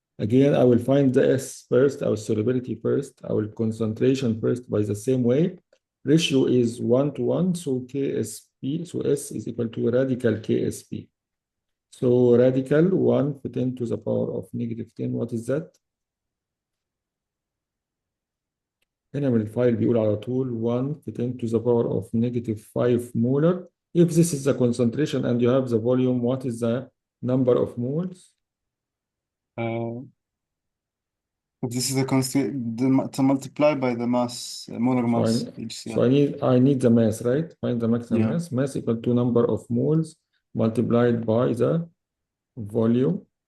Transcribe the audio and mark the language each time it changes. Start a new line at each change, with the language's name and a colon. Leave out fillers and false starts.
English: Again, I will find the S first, our solubility first, our concentration first by the same way. Ratio is 1 to 1, so KSP, so S is equal to radical KSP. So radical 1 for 10 to the power of negative 10, what is that?
Arabic: هنا من الفايل بيقول على طول 1 في 10
English: to the power of negative 5 molar. If this is the concentration and you have the volume, what is the number of moles? This is the constant to multiply by the mass, molar mass. So I need the mass, right? Find the maximum Yeah. mass. Mass equal to number of moles multiplied by the volume.